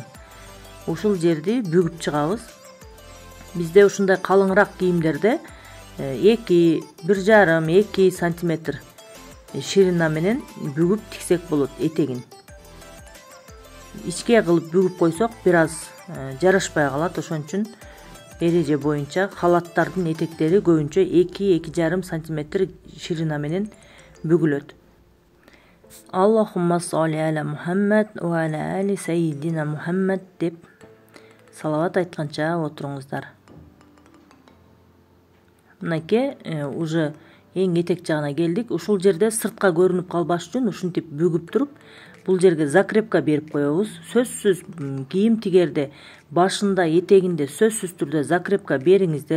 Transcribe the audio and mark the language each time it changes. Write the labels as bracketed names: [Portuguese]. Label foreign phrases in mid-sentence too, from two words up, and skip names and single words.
[Kyrgyz] Ушул жерди бүгүп чыгабыз. Бизде ушундай калыңыраак кийимдерде 1,5-2 сантиметр ширина менен бүгүп тиксек болот этегин. Ичке кылып бүгүп койсок бир аз жарашпай калат. Ошон үчүн эреже боюнча халаттардын этектери көбүнчө 2-2,5 сантиметр ширина менен бүгүлөт. [Arabic] اللهم صل على محمد وعلى آل سيدنا محمد [Kyrgyz] деп салават айтканча отуруңуздар. Мынакей уже эң этек жагына келдик. Ушул жерде сыртка көрүнүп калбаш үчүн ушинтип бүгүп туруп бул жерге закрепка берип коебуз. Сөзсүз кийим тигерде башында, этегинде сөзсүз түрдө закрепка бериңиздер.